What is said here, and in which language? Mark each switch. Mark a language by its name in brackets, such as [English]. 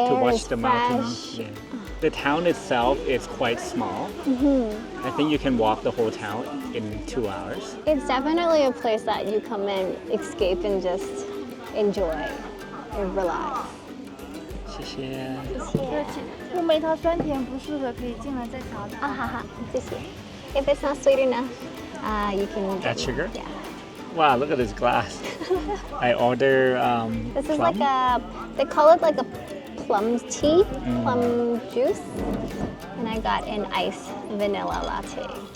[English] air watch is the fresh. mountains. Yeah. The town itself is quite small. I think you can walk the whole town in 2 hours. It's definitely a place that you come and escape and just enjoy and relax. [Chinese] 谢谢。雾梅它酸甜不适合，可以进来再调的。啊，好好，谢谢。 [English] If it's not sweet enough, you can Add sugar? Yeah. Wow, look at this glass. I order This is plum. like they call it like a plum tea, plum juice. And I got an iced vanilla latte.